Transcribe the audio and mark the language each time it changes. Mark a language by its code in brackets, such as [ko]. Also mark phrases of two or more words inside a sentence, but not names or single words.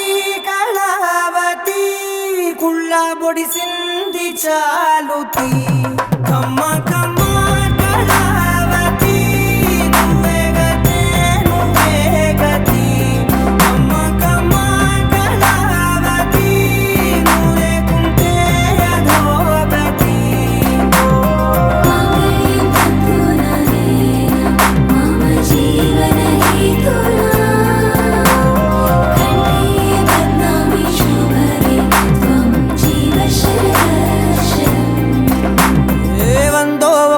[te] కళావతి కుళ్ళ బొడిసింది చాలుతి కమ్మ కమ్మ కళావతి నువ్వే గతే నువ్వే గతి కమ్మ కమ్మ కళావతి నువ్వు లేకుంటే అధోగతి [sa] मामयं तन्तुना मम जीवन हेतुना कंठे बध्नामि शुभगे त्वं जीव शरदर्शनम् [te] వందో